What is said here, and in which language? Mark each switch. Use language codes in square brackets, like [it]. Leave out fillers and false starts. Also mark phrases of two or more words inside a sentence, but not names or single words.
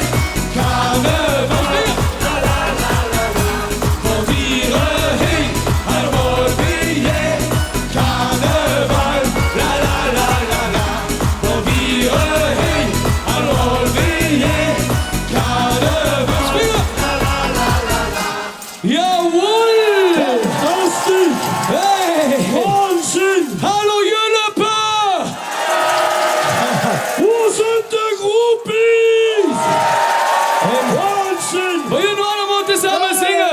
[nl] Carnaval, springen, la la la la la. Van vieren hey, allemaal weer. Carnaval, la la la la la. Van vieren hey, allemaal weer. Carnaval, springen, la la la la la. [de] Jawohl! Fantastisch! Hey! Wahnsinn! Hallo Jüllepe! Wo sind die Groupies? Wahnsinn! Wollen wir nur allemaal zusammen singen?